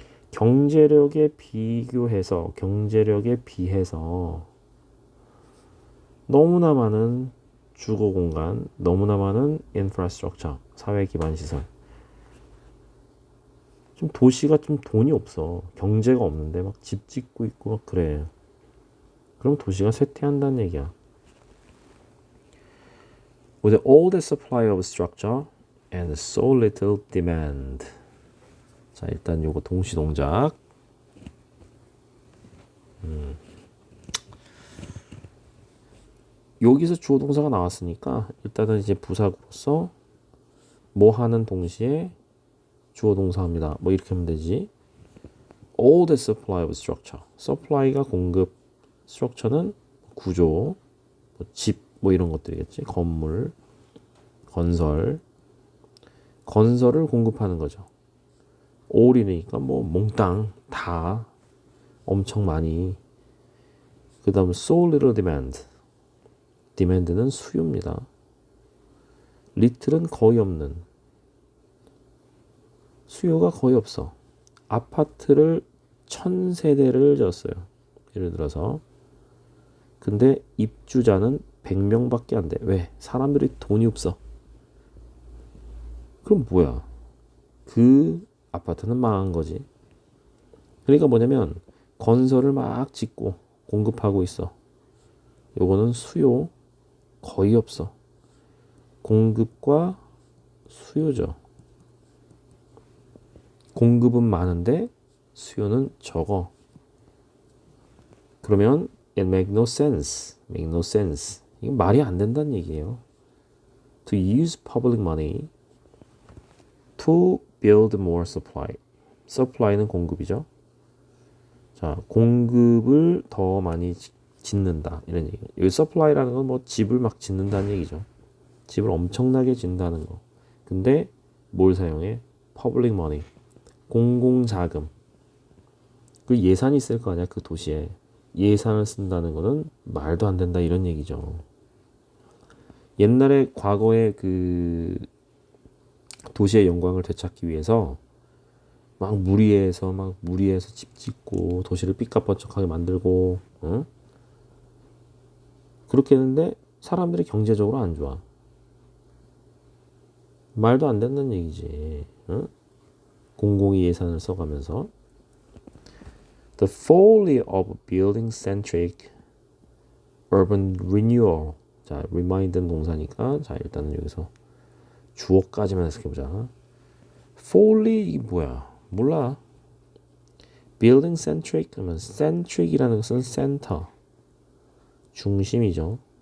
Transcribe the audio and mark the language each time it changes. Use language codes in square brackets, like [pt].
[ko] 경제력에 비교해서, 경제력에 비해서 너무나 많은 주거 공간, 너무나 많은 인프라스트럭처, 사회 기반 시설. 좀 도시가 좀 돈이 없어. 경제가 없는데 막 집 짓고 있고 막 그래. 그럼 도시가 쇠퇴한다는 얘기야. [en] With all the supply of structure and so little demand. [ko] 자, 일단 요거 동시 동작. 여기서 주어 동사가 나왔으니까 일단은 이제 부사구로서 뭐 하는 동시에 주어 동사합니다. 뭐 이렇게 하면 되지. [en] All the supply of structure. [ko] supply가 공급, structure는 구조, 뭐 집, 뭐 이런 것들이겠지. 건물, 건설을 공급하는 거죠. all이니까 뭐 몽땅 다 엄청 많이. 그 다음 [en] so little demand. [ko] demand는 수요입니다. little은 거의 없는. 수요가 거의 없어. 아파트를 1000세대를 졌어요. 예를 들어서. 근데 입주자는 100명밖에 안 돼. 왜? 사람들이 돈이 없어. 그럼 뭐야? 그 아파트는 망한 거지. 그러니까 뭐냐면 건설을 막 짓고 공급하고 있어. 요거는 수요 거의 없어. 공급과 수요죠. 공급은 많은데 수요는 적어. 그러면 [en] it make no sense. make no sense. [ko] 이게 말이 안 된다는 얘기예요. [en] To use public money to build more supply. [ko] supply는 공급이죠. 자, 공급을 더 많이 짓는다. 이런 얘기예요. 여기 supply라는 건 뭐 집을 막 짓는다는 얘기죠. 집을 엄청나게 짓는다는 거. 근데 뭘 사용해? public money. 공공자금. 그 예산이 있을 거 아니야, 그 도시에. 예산을 쓴다는 거는 말도 안 된다 이런 얘기죠. 옛날에 과거에 그 도시의 영광을 되찾기 위해서 막 무리해서 집 짓고 도시를 삐까뻔쩍하게 만들고 그렇게 했는데 사람들이 경제적으로 안 좋아. 말도 안 되는 얘기지. 공공의 예산을 써가면서. [en] The folly of building-centric urban renewal. [ko] 자, remind는 동사니까 자, 일단은 여기서 주어까지만 해석해보자. folly 이게 뭐야? 몰라. building-centric 그러면 centric이라는 것은 center, 중심이죠.